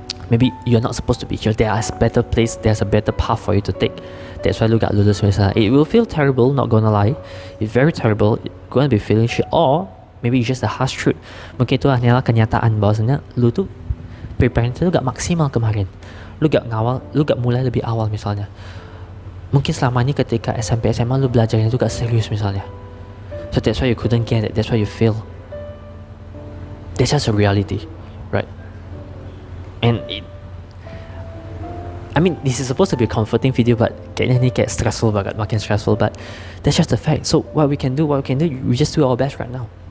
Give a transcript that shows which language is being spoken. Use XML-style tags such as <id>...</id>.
<en>Maybe you're not supposed to be here. There's a better place. There's a better path for you to take. That's why</en> <id>lu gak lulus misalnya.</id> <en>It will feel terrible, not gonna lie. It's very terrible. You're gonna be feeling shit. Or maybe it's just the harsh truth.</en> <id>Mungkin itu hanyalah kenyataan bahwasanya lu tuh preparing itu gak maksimal kemarin. Lu gak mulai lebih awal misalnya. Mungkin selama ini ketika SMP SMA lu belajarnya itu gak serius misalnya.</id> <en>So that's why you couldn't get it. That's why you fail. That's just a reality, right? And this is supposed to be a comforting video, but</en> <id>kayaknya ini kayak stressful banget, makin stressful.</id> <en>But that's just the fact. So what we can do, we just do our best right now.</en>